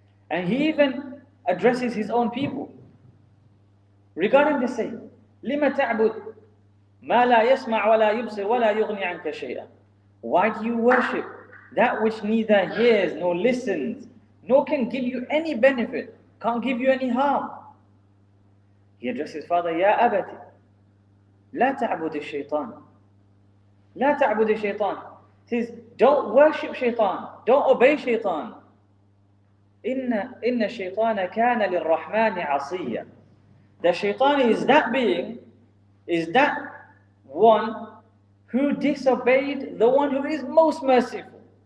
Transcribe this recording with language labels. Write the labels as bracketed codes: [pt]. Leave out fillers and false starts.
[en] And he even addresses his own people regarding the same. [ar] لِمَ تَعْبُدُ مَا لَا يَسْمَعْ وَلَا يُبْصِرْ وَلَا يُغْنِي عَنْكَ شَيْئًا. [en] Why do you worship that which neither hears nor listens, nor can give you any benefit, can't give you any harm? He addresses his father, [ar] يَا أَبَتِ لَا تَعْبُدِ الشَّيْطَانِ لَا تَعْبُدِ الشَّيْطَانِ. [en] He says, don't worship shaitan, don't obey shaitan. [ar] إِنَّ الشَّيْطَانَ كَانَ لِلرَّحْمَنِ عَصِيًّا. [en] The shaitan is that being, is that one who disobeyed the one who is most merciful.